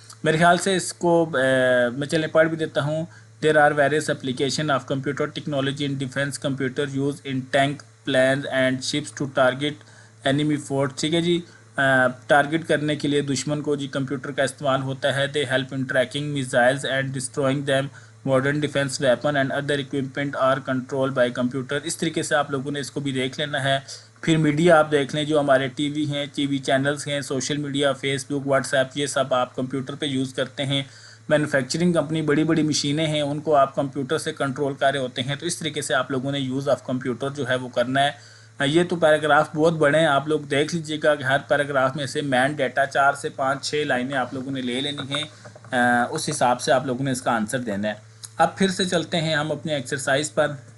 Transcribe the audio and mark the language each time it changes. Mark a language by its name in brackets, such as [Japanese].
[Urdu] میرے خیال سے اس کو میں چلیں پڑھ بھی دیتا ہوں. [English] There are various application of computer technology in defence. Computer use in tank, planes and ships to target enemy fort. [Urdu] ٹھیک ہے جی. ٹارگٹ کرنے کے لیے دشمن کو جی کمپیوٹر کا استعمال ہوتا ہے. [English] They help in tracking missiles and destroying them. Modern defence weapon and other equipment are control by computer. [Urdu] اس طریقے سے آپ لوگوں نے اس کو بھی دیکھ لینا ہے. پھر میڈیا آپ دیکھ لیں جو ہمارے ٹی وی ہیں، ٹی وی چینلز ہیں، سوشل میڈیا، فیس بک، واٹس ایپ، یہ سب آپ کمپیوٹر پہ یوز کرتے ہیں. مینوفیکچرنگ کمپنی بڑی بڑی مشینیں ہیں ان کو آپ کمپیوٹر سے کنٹرول کر رہے ہوتے ہیں، تو اس طریقے سے آپ لوگوں نے یوز آف کمپیوٹر جو ہے وہ کرنا ہے۔ یہ تو پیراگراف بہت بڑے ہیں، آپ لوگ دیکھ لیجئے گا کہ ہر پیراگراف میں سے مین ڈیٹا 4 سے 5-6 لائنیں آپ لوگوں نے لے لینی ہیں، اس حساب سے آپ لوگوں نے اس کا آنسر دینا ہے۔ اب پھر سے چلتے ہیں ہم اپنے ایکسرسائز پر۔